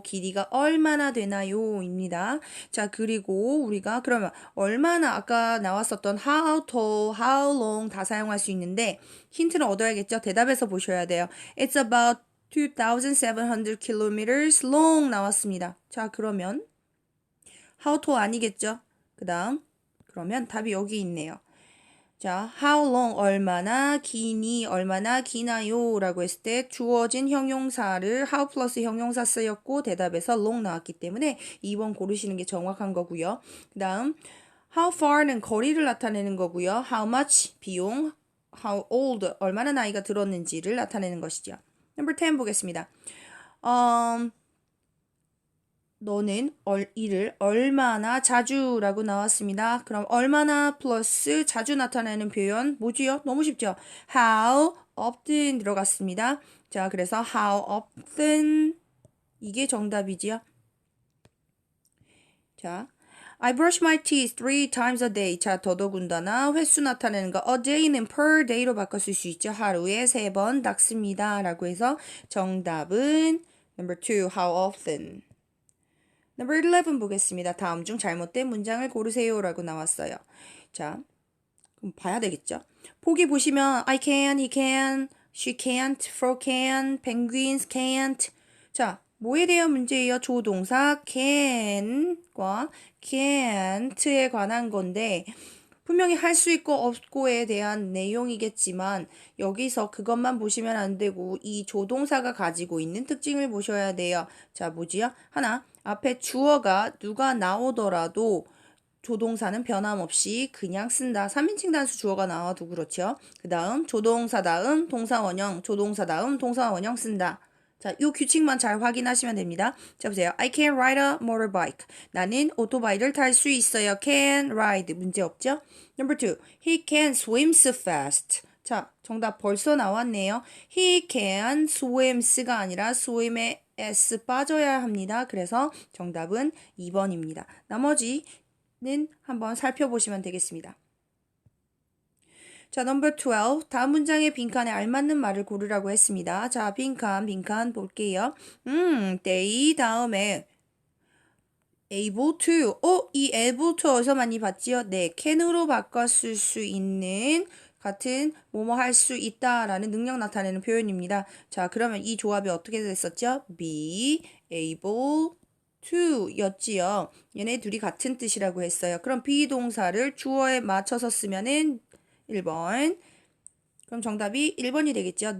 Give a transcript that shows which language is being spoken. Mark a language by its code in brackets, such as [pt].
[ko] 길이가 얼마나 되나요? 입니다. 자, 그리고 우리가 그러면 얼마나 아까 나왔었던 how tall, how long 다 사용할 수 있는데 힌트를 얻어야겠죠? 대답에서 보셔야 돼요. [en] It's about 2,700 kilometers long [ko] 나왔습니다. 자, 그러면 how tall 아니겠죠? 그 다음 그러면 답이 여기 있네요. 자, how long 얼마나 기니 얼마나 기나요 라고 했을 때 주어진 형용사를 how 플러스 형용사 쓰였고 대답에서 long 나왔기 때문에 2번 고르시는 게 정확한 거고요. 그 다음 how far는 거리를 나타내는 거고요. how much 비용, how old 얼마나 나이가 들었는지를 나타내는 것이죠. Number 10 보겠습니다. 너는 일을 얼마나 자주라고 나왔습니다. 그럼 얼마나 플러스 자주 나타내는 표현 뭐지요? 너무 쉽죠? [en] How often [ko] 들어갔습니다. 자, 그래서 how often 이게 정답이지요. [en] 자, I brush my teeth 3 times a day. [ko] 자, 더더군다나 횟수 나타내는 거 a day는 per day로 바꿔 쓸 수 있죠. 하루에 3번 닦습니다. 라고 해서 정답은 number 2, how often. Number 11 보겠습니다. 다음 중 잘못된 문장을 고르세요 라고 나왔어요. 자, 그럼 봐야 되겠죠. 보기 보시면 [en] I can, he can, she can't, frog can, penguins can't. [ko] 자, 뭐에 대한 문제예요? 조동사 can과 can't에 관한 건데 분명히 할 수 있고 없고에 대한 내용이겠지만 여기서 그것만 보시면 안 되고 이 조동사가 가지고 있는 특징을 보셔야 돼요. 자, 뭐지요? 하나, 앞에 주어가 누가 나오더라도 조동사는 변함없이 그냥 쓴다. 3인칭 단수 주어가 나와도 그렇죠. 그 다음 조동사 다음 동사원형, 조동사 다음 동사원형 쓴다. 자, 요 규칙만 잘 확인하시면 됩니다. [en] 자, 보세요. I can ride a motorbike. [ko] 나는 오토바이를 탈 수 있어요. [en] can ride. [ko] 문제 없죠? [en] Number 2. He can swim so fast. [ko] 자, 정답 벌써 나왔네요. [en] He can swims [ko] 가 아니라 swim에 s 빠져야 합니다. 그래서 정답은 2번입니다. 나머지는 한번 살펴보시면 되겠습니다. 자, number 12. 다음 문장의 빈칸에 알맞는 말을 고르라고 했습니다. 자, 빈칸 볼게요. [en] they [ko] 다음에 [en] able to. [ko] 이 able to 어디서 많이 봤지요? 네, can으로 바꿨을 수 있는 같은 뭐뭐 할 수 있다라는 능력 나타내는 표현입니다. 자, 그러면 이 조합이 어떻게 됐었죠? [en] be able to [ko] 였지요. 얘네 둘이 같은 뜻이라고 했어요. 그럼 비동사를 주어에 맞춰서 쓰면은 1번. 그럼 정답이 1번이 되겠죠.